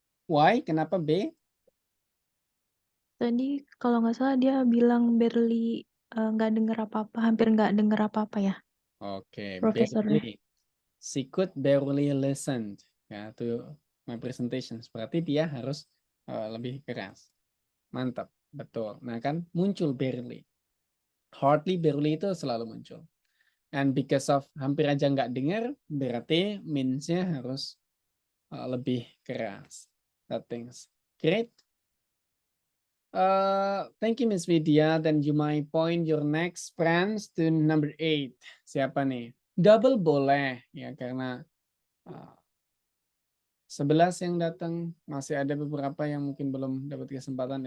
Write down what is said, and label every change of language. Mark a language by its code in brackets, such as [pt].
[en] why? [id] Kenapa B? Tadi kalau nggak salah dia bilang barely nggak denger apa-apa, hampir nggak denger apa-apa ya, Oke, profesornya. [en] barely. She could barely listen ya to my presentations. [id] Berarti dia harus lebih keras. Mantap, betul. Nah kan muncul barely. Hardly, barely itu selalu muncul. [en] And because of [id] hampir aja nggak dengar, berarti means-nya harus lebih keras. [en] That things. Great. Thank you Miss Vidya. Then you might point your next friends to number 8. [id] Siapa nih? Double boleh ya karena 11 yang datang, masih ada beberapa yang mungkin belum dapat kesempatan.